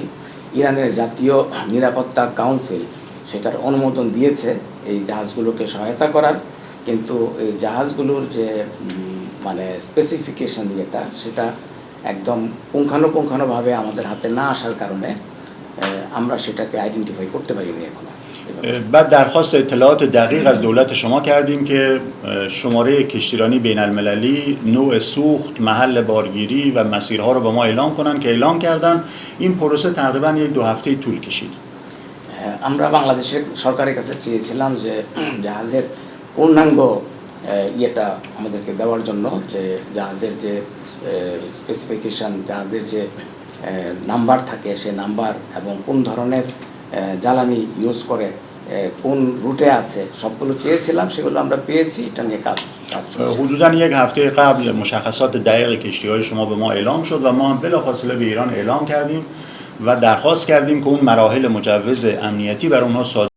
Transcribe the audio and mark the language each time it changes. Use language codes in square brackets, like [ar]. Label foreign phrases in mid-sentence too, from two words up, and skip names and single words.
[bn] ইরানের জাতীয় নিরাপত্তা কাউন্সিল সেটার অনুমোদন দিয়েছে এই জাহাজগুলোকে সহায়তা করার, কিন্তু এই জাহাজগুলোর যে মানে স্পেসিফিকেশন যেটা, সেটা একদম পুঙ্খানুপুঙ্খানুভাবে আমাদের হাতে না আসার কারণে আমরা সেটাকে আইডেন্টিফাই করতে পারিনি এখনো। [fa] بعد درخواست اطلاعات دقیق از دولت شما کردیم که شماره کشتیرانی بین المللی، نوع سوخت، محل بارگیری و مسیرها رو به ما اعلام کنن که اعلام کردن. این پروسه تقریبا یک 2 هفته طول کشید. [bn] আমরা বাংলাদেশের সরকারের কাছে চেয়েছিলাম যে জাহাজের পূর্ণাঙ্গ ইয়েটা আমাদেরকে দেওয়ার জন্য, যে জাহাজের যে স্পেসিফিকেশান, জাহাজের যে নাম্বার থাকে সে নাম্বার এবং কোন ধরনের জ্বালানি ইউজ করে, কোন রুটে আছে, সবগুলো চেয়েছিলাম। সেগুলো আমরা পেয়েছি। এটা নিয়ে কাজ [fa] حدوداً یک هفته قبل مشخصات دقیق کشتی‌های شما به ما اعلام شد و ما هم بلافاصله به ایران اعلام کردیم و درخواست کردیم که اون مراحل مجوز امنیتی بر اونها صادر